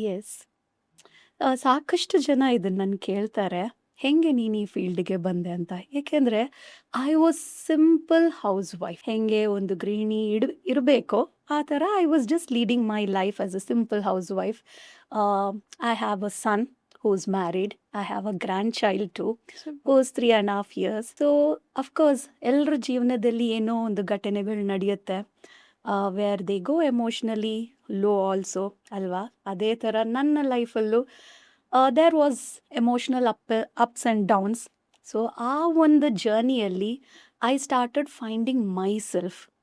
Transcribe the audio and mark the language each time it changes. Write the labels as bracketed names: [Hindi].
[Kannada] S, ಸಾಕಷ್ಟು ಜನ ಇದನ್ನು ನನ್ನ ಕೇಳ್ತಾರೆ, ಹೆಂಗೆ ನೀನು ಈ ಫೀಲ್ಡ್ಗೆ ಬಂದೆ ಅಂತ. ಏಕೆಂದರೆ [English] I was simple housewife. [Kannada] ಹೆಂಗೆ ಒಂದು ಗೃಹಿಣಿ ಇರಬೇಕೋ ಆ ಥರ [English] I was just leading my life as a simple housewife. I have a son who is married. I have a grandchild too, who is 3.5 years. So of course [Kannada] ಎಲ್ಲರ ಜೀವನದಲ್ಲಿ ಏನೋ ಒಂದು ಘಟನೆಗಳು ನಡೆಯುತ್ತೆ, [English] where they go emotionally low also [Kannada] ಅಲ್ವಾ. ಅದೇ ಥರ ನನ್ನ ಲೈಫಲ್ಲೂ [English] There was emotional ups and downs. [Kannada] So ಆ ಒಂದು ಜರ್ನಿಯಲ್ಲಿ [English] I started finding myself.